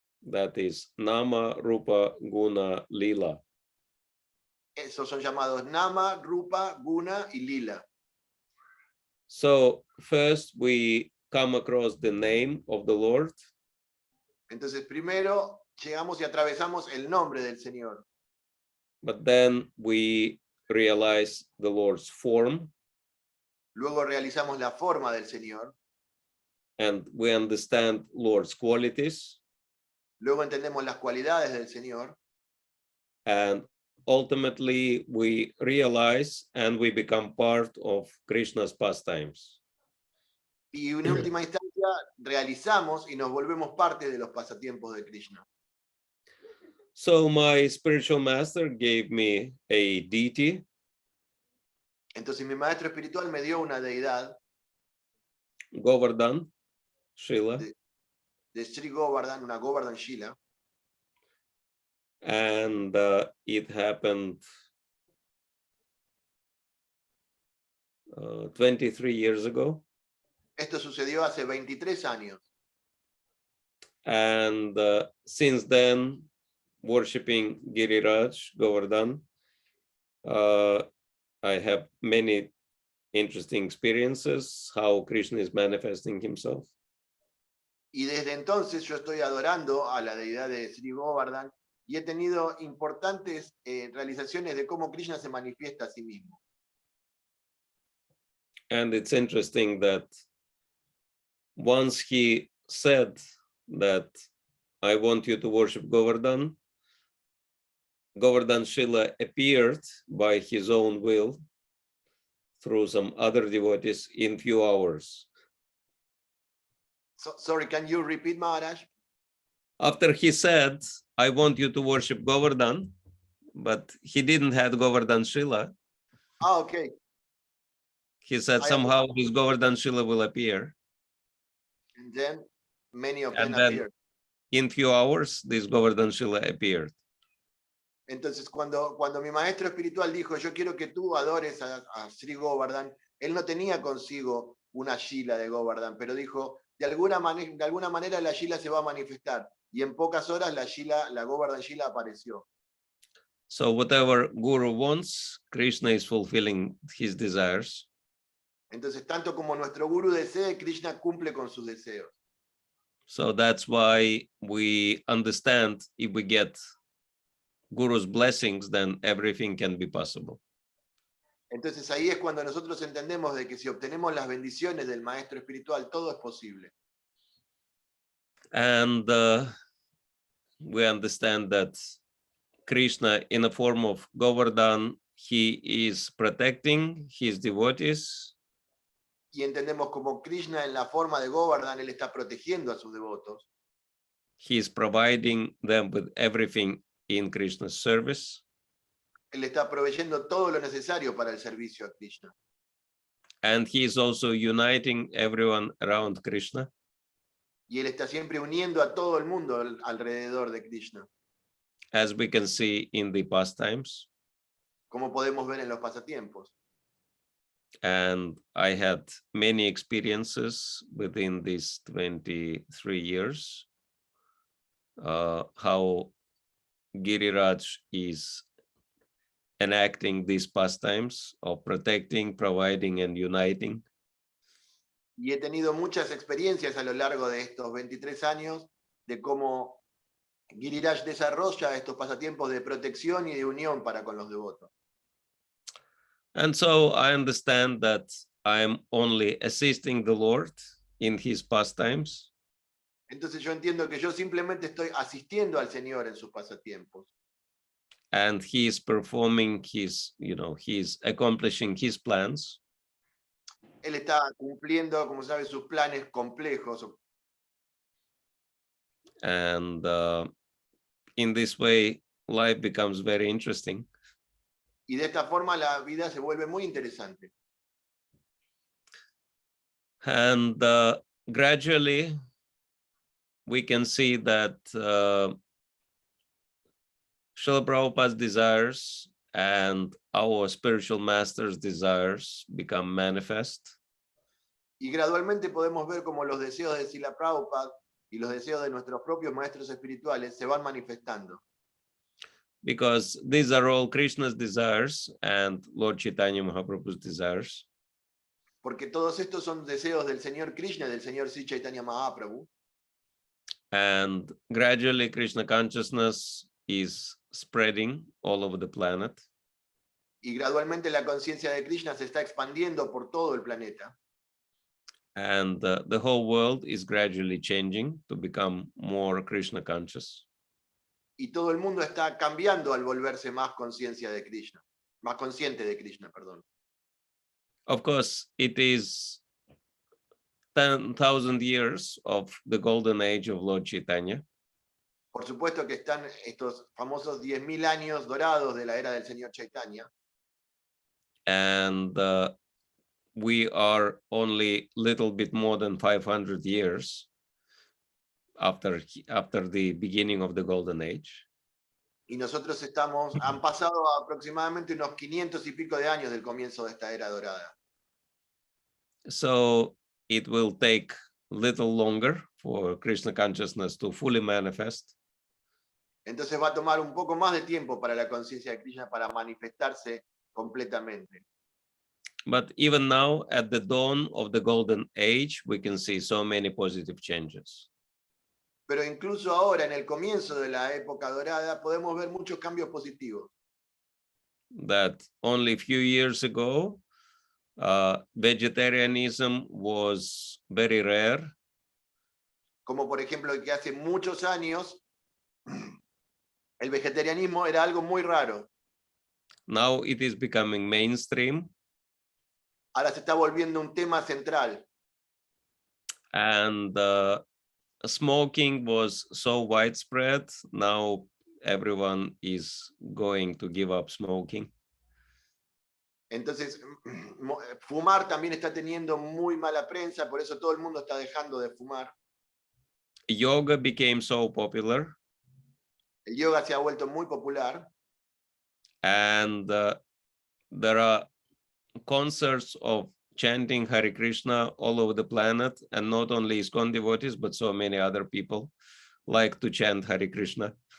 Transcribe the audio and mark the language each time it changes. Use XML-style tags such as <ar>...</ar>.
<en>That is Nama, Rupa, Guna, Lila.</en> <es>Esos son llamados Nama, Rupa, Guna y Lila.</es> <en>So first we come across the name of the Lord.</en> <es>Entonces primero llegamos y atravesamos el nombre del Señor.</es> <en>But then we realize the Lord's form.</en> <es>Luego realizamos la forma del Señor.</es> <en>And we understand Lord's qualities.</en> <es>Luego entendemos las cualidades del Señor.</es> <en>And ultimately we realize and we become part of Krishna's pastimes.</en> <es>Y en última instancia realizamos y nos volvemos parte de los pasatiempos de Krishna.</es> <en>So my spiritual master gave me a deity.</en> <es>Entonces mi maestro espiritual me dio una deidad</es> <en>Govardhan, Shila.</en> <es>de Sri Govardhan, una Govardhan Shila.</es> <en>And it happened 23 years ago.</en> <es>Esto sucedió hace 23 años.</es> <en>And since then, worshipping Giriraj, Govardhan, I have many interesting experiences how Krishna is manifesting himself.</en> <es>Y desde entonces yo estoy adorando a la deidad de Sri Govardhan y he tenido importantes realizaciones de cómo Krishna se manifiesta a sí mismo.</es> <en>And it's interesting that once he said that I want you to worship Govardhan, Govardhan Shila appeared by his own will through some other devotees in few hours. So, sorry, can you repeat, Maharaj? After he said, I want you to worship Govardhan, but he didn't have Govardhan Shila. Ah, okay. He said somehow this Govardhan Shila will appear. And then many of And them then appeared. in few hours, this Govardhan Shila appeared.</en> <es>Entonces, cuando mi maestro espiritual dijo, yo quiero que tú adores a Sri Govardhan, él no tenía consigo una Shila de Govardhan, pero dijo, de alguna manera la Shila se va a manifestar. Y en pocas horas la Govardhan Shila apareció.</es> <en>So whatever Guru wants, Krishna is fulfilling his desires.</en> <es>Entonces, tanto como nuestro Guru desee, Krishna cumple con sus deseos.</es> <en>So that's why we understand if we get Guru's blessings, then everything can be possible.</en> <es>Entonces ahí es cuando nosotros entendemos de que si obtenemos las bendiciones del maestro espiritual, todo es posible.</es> <en>And we understand that Krishna, in the form of Govardhan, he is protecting his devotees.</en> <es>Y entendemos como Krishna en la forma de Govardhan, él está protegiendo a sus devotos.</es> <en>He is providing them with everything in Krishna's service.</en> <es>Él está proveyendo todo lo necesario para el servicio a Krishna.</es> <en>And he is also uniting everyone around Krishna.</en> <es>Y él está siempre uniendo a todo el mundo alrededor de Krishna,</es> <en>As we can see in the pastimes.</en> <es>como podemos ver en los pasatiempos.</es> <en>And I had many experiences within these 23 years, how Giriraj is enacting these pastimes of protecting, providing, and uniting.</en> <es>Y he tenido muchas experiencias a lo largo de estos 23 años de cómo Giriraj desarrolla estos pasatiempos de protección y de unión para con los devotos.</es> <en>And so I understand that I'm only assisting the Lord in his pastimes.</en> <es>Entonces yo entiendo que yo simplemente estoy asistiendo al Señor en sus pasatiempos.</es> <en>And he is performing his, he's accomplishing his plans.</en> <es>Él está cumpliendo, como sabe, sus planes complejos.</es> <en>And in this way, life becomes very interesting.</en> <es>Y de esta forma la vida se vuelve muy interesante.</es> <en>And gradually, we can see that Srila Prabhupada's desires and our spiritual master's desires become manifest.</en> <es>Y gradualmente podemos ver cómo los deseos de Srila Prabhupada y los deseos de nuestros propios maestros espirituales se van manifestando.</es> <en>Because these are all Krishna's desires and Lord Chaitanya Mahaprabhu's desires.</en> <es>Porque todos estos son deseos del Señor Krishna y del Señor Sri Chaitanya Mahaprabhu.</es> <en>And gradually Krishna consciousness is spreading all over the planet.</en> <es>Y gradualmente la conciencia de Krishna se está expandiendo por todo el planeta.</es> <en>And the whole world is gradually changing to become more Krishna conscious.</en> <es>Y todo el mundo está cambiando al volverse más conciencia de Krishna, más consciente de Krishna, perdón.</es> <en>Of course, it is 10,000 years of the golden age of Lord Chaitanya.</en> <es>Por supuesto que están estos famosos 10.000 años dorados de la era del Señor Chaitanya.</es> <en>And we are only little bit more than 500 years after the beginning of the golden age.</en> <es>Y nosotros han pasado aproximadamente unos 500 y pico de años del comienzo de esta era dorada.</es> <en>So it will take little longer for Krishna consciousness to fully manifest.</en> <es>Entonces va a tomar un poco más de tiempo para la conciencia de Krishna para manifestarse completamente.</es> <en>But even now, at the dawn of the golden age, we can see so many positive changes.</en> <es>Pero incluso ahora, en el comienzo de la época dorada, podemos ver muchos cambios positivos.</es> <en>That only a few years ago, vegetarianism was very rare.</en> <es>Como por ejemplo que hace muchos años el vegetarianismo era algo muy raro.</es> <en>Now it is becoming mainstream.</en> <es>Ahora se está volviendo un tema central.</es> <en>And smoking was so widespread. Now everyone is going to give up smoking.</en> <es>Entonces, fumar también está teniendo muy mala prensa, por eso todo el mundo está dejando de fumar.</es> <en>Yoga became so popular.</en> <es>El yoga se ha vuelto muy popular.</es> <en>And there are concerts of chanting Hare Krishna all over the planet, and not only ISKCON devotees, but so many other people like to chant Hare Krishna.</en>